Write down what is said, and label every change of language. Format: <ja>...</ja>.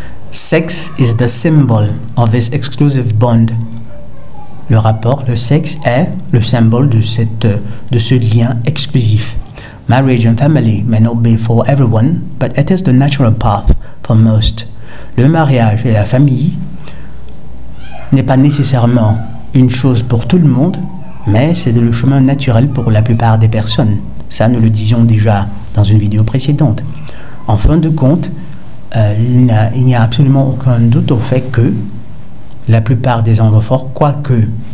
<en>Sex is the symbol of this exclusive bond.</en> <fr>Le rapport, le sexe est le symbole de ce lien exclusif.</fr> <en>Marriage and family may not be for everyone, but it is the natural path for most.</en> <fr>Le mariage et la famille n'est pas nécessairement une chose pour tout le monde, mais c'est le chemin naturel pour la plupart des personnes. Ça, nous le disions déjà dans une vidéo précédente. En fin de compte, il n'y a absolument aucun doute au fait que la plupart des androphores, quoique</fr>